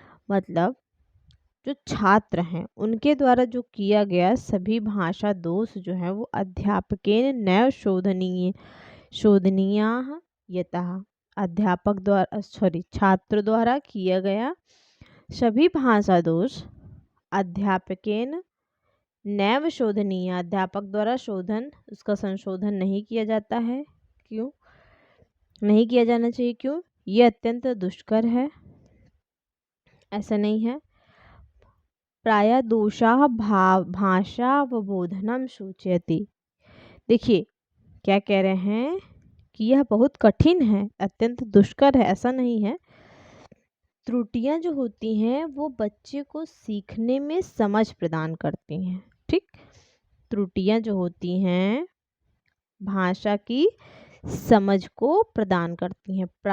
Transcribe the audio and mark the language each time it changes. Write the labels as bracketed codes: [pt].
[hi] मतलब जो छात्र हैं उनके द्वारा जो किया गया सभी भाषा दोष जो है वो [sa] अध्यापकेन नैव शोधनीयाः यतः, [hi] अध्यापक द्वारा छात्र द्वारा किया गया सभी भाषा दोष [sa] अध्यापकेन नैव शोधनीय, [hi] अध्यापक द्वारा शोधन उसका संशोधन नहीं किया जाता है। क्यों नहीं किया जाना चाहिए? क्यों? ये अत्यंत दुष्कर है, ऐसा नहीं है। [sa] प्रायः दोषाः भाषावबोधनम सूचयति। [hi] देखिए क्या कह रहे हैं कि यह बहुत कठिन है, अत्यंत दुष्कर है, ऐसा नहीं है। त्रुटियां जो होती हैं वो बच्चे को सीखने में समझ प्रदान करती हैं, ठीक। त्रुटियां जो होती हैं भाषा की समझ को प्रदान करती हैं।